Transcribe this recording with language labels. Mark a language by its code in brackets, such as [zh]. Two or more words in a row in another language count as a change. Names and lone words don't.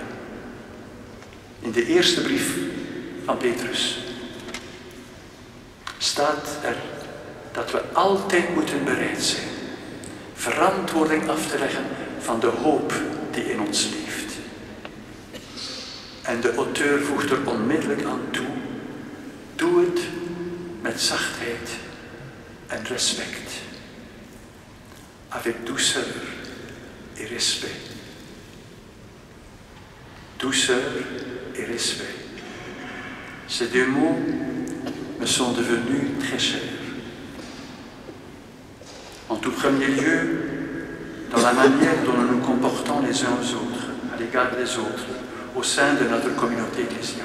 [nl] In de eerste brief van Petrus staat er dat we altijd moeten bereid zijn verantwoording af te leggen van de hoop die in ons leeft. En de auteur voegt er onmiddellijk aan toe: doe het met zachtheid en respect. [fr] Avec douceur et respect. Douceur et respect. Ces deux mots me sont devenus très chers. En tout premier lieu, dans la manière dont nous nous comportons les uns aux autres, à l'égard des autres, au sein de notre communauté ecclésiale.